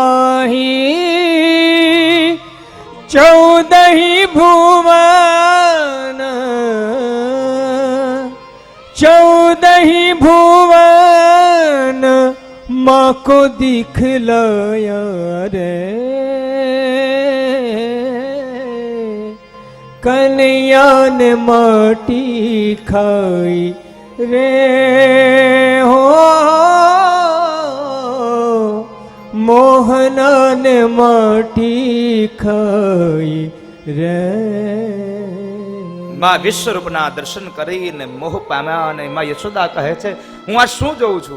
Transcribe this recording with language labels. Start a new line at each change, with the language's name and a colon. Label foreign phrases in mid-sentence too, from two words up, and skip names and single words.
Hindi: माही 14 भुवन 14 भुवन माँ को दिखलाया रे कन्हैया ने माटी खाई रे हो
Gujarati: મોહના ને માટી ખાઈ રે. માં વિશ્વરૂપના દર્શન કરીને મોહ પામ્યા અને માં યશોદા કહે છે હું આ શું જોઉં છું?